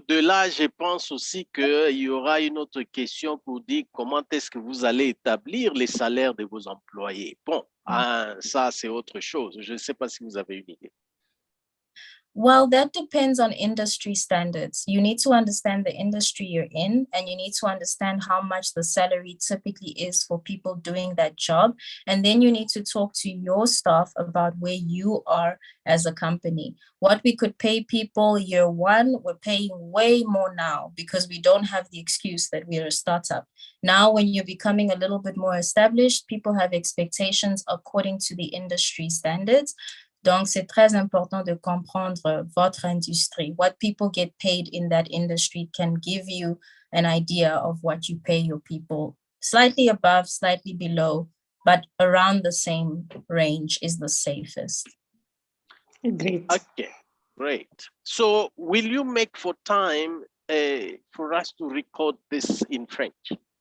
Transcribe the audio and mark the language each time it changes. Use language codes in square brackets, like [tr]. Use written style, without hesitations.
[fr] De là, je pense aussi qu'il y aura une autre question pour dire comment est-ce que vous allez établir les salaires de vos employés. Bon, ça, c'est autre chose. Je ne sais pas si vous avez une idée. [en] Well, that depends on industry standards. You need to understand the industry you're in, and you need to understand how much the salary typically is for people doing that job. And then you need to talk to your staff about where you are as a company. What we could pay people year one, we're paying way more now because we don't have the excuse that we're a startup. Now, when you're becoming a little bit more established, people have expectations according to the industry standards. [fr] Donc, c'est très important de comprendre votre industrie. [en] What people get paid in that industry can give you an idea of what you pay your people. Slightly above, slightly below, but around the same range is the safest. Great. Okay, great. So will you make for time for us to record this in French?